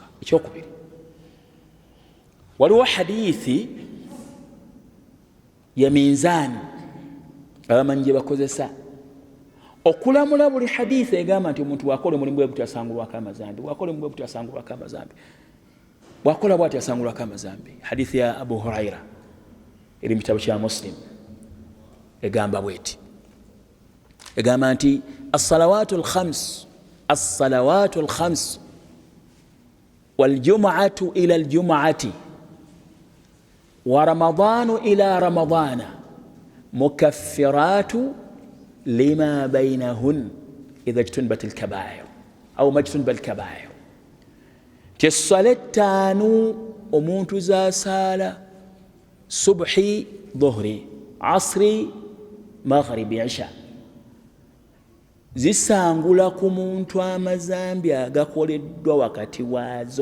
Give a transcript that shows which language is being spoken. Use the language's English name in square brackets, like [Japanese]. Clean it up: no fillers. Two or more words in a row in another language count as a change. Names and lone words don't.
[Ganda] Ekyokubiri, waliwo hadithi ya minzaani abamanyi gye bakozesa okulamula buli hadithi egamba nti omuntu wakola omulimu bwe gutyo asangulwako amazambi, wakola omulimu bwe gutyo asangulwako amazambi, wakola bw'atyo asangulwako amazambi. Hadithi ya Abu Huraira eri mu kitabo kya Muslim egamba bweti, egamba nti [Arabic] الصلوات الخمس والجمعة إلى الجمعة ورمضان إلى رمضان مكفرات لما بينهن إذا اجتنبت الكبائر أو مجتنبة الكبائر. [Ganda] Essala ettaano omuntu z'asaala subhi dhuhri asri maghribi isha zisangula ku muntu amazambi agakoleddwa wakati waazo.